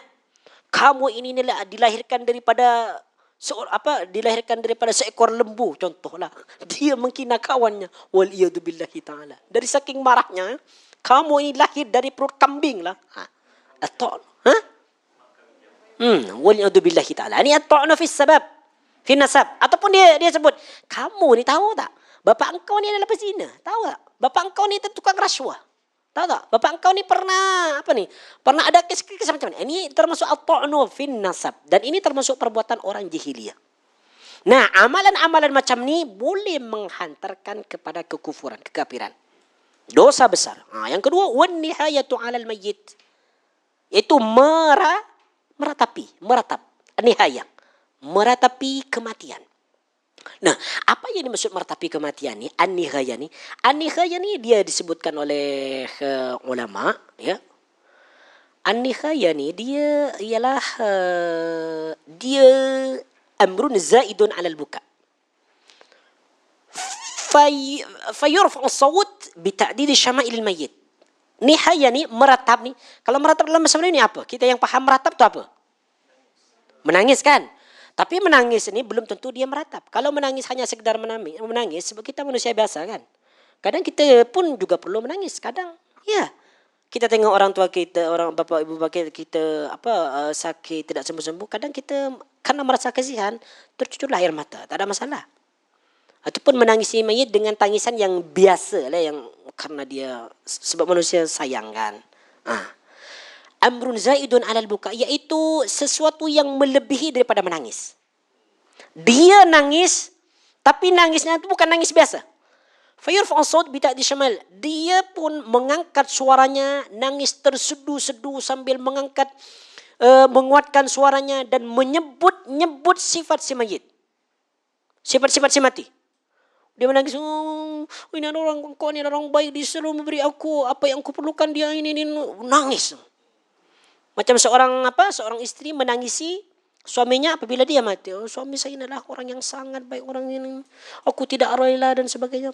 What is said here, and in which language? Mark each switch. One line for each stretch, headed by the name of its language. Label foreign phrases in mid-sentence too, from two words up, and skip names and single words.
Malay: Kamu ini dilahirkan daripada seekor lembu, contohlah. Dia menghina kawannya.
Arabic: والعياذ بالله تعالى.
Malay: Dari saking marahnya, kamu ini lahir dari perut kambing lah.
Arabic: والعياذ بالله تعالى. Ini الطعن في سبب، في نسب.
Malay: Ataupun dia sebut, kamu ni tahu tak? Bapa engkau ni adalah pezina. Tahu tak? Bapa engkau ni tukang rasuah. Tahu tak? Bapa engkau ni pernah Pernah ada kes macam ni. Ini termasuk
Arabic: الطعن في النسب,
Malay: dan ini termasuk perbuatan orang jahiliyah. Nah, amalan-amalan macam ni boleh menghantarkan kepada kekufuran, kekafiran. Dosa besar. Yang kedua,
Arabic: والنياحة على الميت.
Malay: Itu meratap nihayah. Meratapi kematian. Nah, apa yang dimaksud meratapi kematian ni? An-nihayah ni dia disebutkan oleh ulama ya. An-nihayah ni dia ialah dia
Arabic: أمر زائد على البكاء. فيرفع الصوت بتعديد شمائل الميت.
Malay: Nihayah ni meratap ni. Kalau meratap dalam bahasa Melayu ni apa? Kita yang paham meratap tu apa? Menangis kan? Tapi menangis ini belum tentu dia meratap. Kalau menangis hanya sekedar menangis, sebab kita manusia biasa kan. Kadang kita pun juga perlu menangis. Kadang, ya. Kita tengok orang tua kita, orang bapa ibu bapa kita sakit tidak sembuh-sembuh, kadang kita karena merasa kasihan tercucurlah air mata, tak ada masalah. Ataupun menangisi mayit dengan tangisan yang biasa lah, yang karena dia sebab manusia sayang kan.
Arabic: أمر زائد على البكاء,
Malay: iaitu sesuatu yang melebihi daripada menangis. Dia nangis, tapi nangisnya itu bukan nangis biasa.
Arabic: فيرفع صوت بتعديد شمائل.
Malay: Dia pun mengangkat suaranya, nangis tersedu-sedu sambil mengangkat menguatkan suaranya dan menyebut sifat si mayit. Sifat-sifat si mati. Dia menangis, ini ada orang, kau ini ada orang baik, dia selalu memberi aku apa yang aku perlukan, dia ini nangis. Macam seorang istri menangisi suaminya apabila dia mati. Suami saya adalah orang yang sangat baik, orang ini aku tidak rela dan sebagainya.